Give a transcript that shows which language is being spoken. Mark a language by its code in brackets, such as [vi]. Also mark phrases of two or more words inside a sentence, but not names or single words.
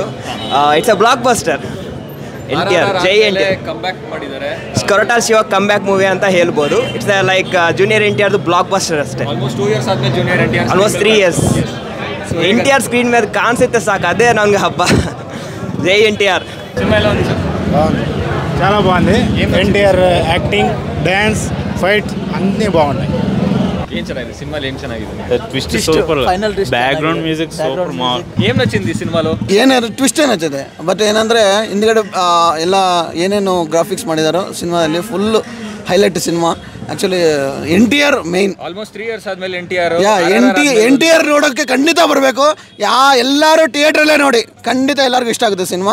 [en] it's a blockbuster. NTR ಜೈ NTR [kn] ಕಂಬ್ಯಾಕ್ ಮಾಡಿದ್ದಾರೆ. [en] ಕೊರಟಾಲ್ ಶಿವ comeback movie [kn] ಅಂತ ಹೇಳ್ಬೋದು. [en] it's like ಜೂನಿಯರ್ NTRದು blockbuster ಅಷ್ಟೇ. almost 2 years [kn] ಆದ್ಮೇಲೆ ಜೂನಿಯರ್ NTR, [en] almost 3 years [kn] NTR ಸ್ಕ್ರೀನ್ ಮೇಲೆ ಕಾಣಿಸುತ್ತೆ ಸಾಕು, ಅದೇ ನನಗೆ ಹಬ್ಬ. ಜೈ NTR. [te] చాలా బాగుంది. NTR [en] acting, dance, fight [te] అన్నీ బాగున్నాయి. ఏం ಚೆನ್ನಾಗಿದೆ సినిమాలో? ఏం ಚೆನ್ನಾಗಿದೆ? [en] twist super, background music super. [te] ఏం నచ్చింది సినిమాలో? [kn] ಏನಾದ್ರು ಟ್ವಿಸ್ಟ್ ಏನಿದೆ, ಬಟ್ ಏನಂದರೆ ಹಿಂದ್ಗಡೆ ಎಲ್ಲ ಏನೇನು ಗ್ರಾಫಿಕ್ಸ್ ಮಾಡಿದಾರೋ ಸಿನಿಮಾದಲ್ಲಿ [en] full highlight [kn] ಸಿನಿಮಾ. [en] actually NTR main. almost 3 years [kn] ಆದ್ಮೇಲೆ NTR NTR ನೋಡೋಕ್ಕೆ ಖಂಡಿತ ಬರಬೇಕು. ಎಲ್ಲರೂ ಥಿಯೇಟ್ರಲ್ಲೇ ನೋಡಿ, ಖಂಡಿತ ಎಲ್ಲರಿಗೂ ಇಷ್ಟ ಆಗುತ್ತೆ ಸಿನಿಮಾ.